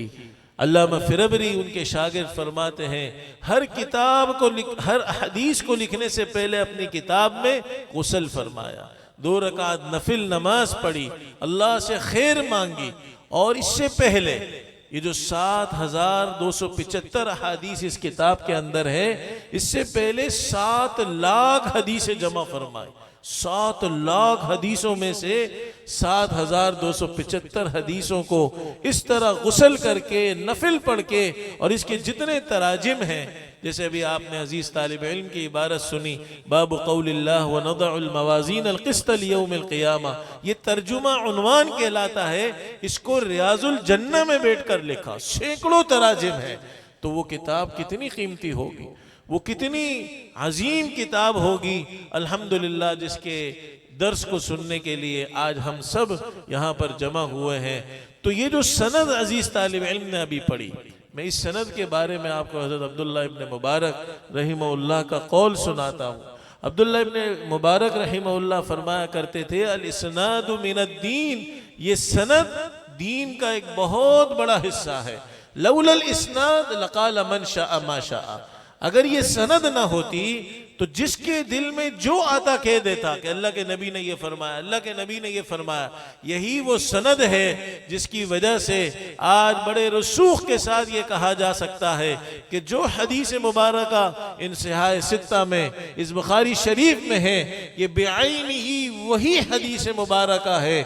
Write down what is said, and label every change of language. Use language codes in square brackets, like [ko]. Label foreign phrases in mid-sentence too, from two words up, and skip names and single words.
[hi] अल्लामा फिरबरी उनके शागिर्द फरमाते हैं हर हदीस को लिखने से पहले अपनी किताब में गुस्ल फरमाया, 2 रकात नफिल नमाज पढ़ी, अल्लाह से खैर मांगी और इससे पहले ये जो 7275 हदीस इस किताब के अंदर है, इससे पहले 7 लाख हदीसें जमा फरमाई। 7 लाख हदीसों में से 7275 हदीसों को इस तरह गुस्ल करके नफिल पढ़ के और इसके जितने तराजिम हैं, जैसे अभी आपने अजीज तालिब इल्म की इबारत सुनी [ar] باب قول الله و نضع الموازين القسط ليوم القيامة, [hi] ये तर्जुमा उन्वान कहलाता है। इसको रियाजुल जन्नह में बैठकर लिखा, सैकड़ों तराजिम है। तो वो किताब कितनी कीमती होगी, वो कितनी अजीम किताब होगी। अल्हम्दुलिल्लाह जिसके दर्स को सुनने के लिए आज हम सब यहाँ पर जमा हुए हैं। तो ये जो सनद अजीज तालिब इल्म ने अभी पढ़ी, मैं इस सनद के बारे में आपको हज़रत अब्दुल्लाह इब्न मुबारक रहिमहुल्लाह का कौल सुनाता हूँ। अब्दुल्लाह इब्न मुबारक रहिमहुल्लाह फरमाया करते थे, [ar] الإسناد من الدين, [hi] ये सनद दीन का एक बहुत बड़ा हिस्सा है। [ar] لولا الإسناد لقال من شاء ما شاء, [hi] अगर ये सनद ना होती तो जिसके दिल में जो आता कह देता कि अल्लाह के नबी ने ये फरमाया, अल्लाह के नबी ने ये फरमाया। यही वो सनद है जिसकी वजह से आज बड़े रसूख के साथ ये कहा जा सकता है कि जो हदीस मुबारका इन सिहाए सित्ता में इस बुखारी शरीफ में है, ये बेआईन ही वही हदीस मुबारका है।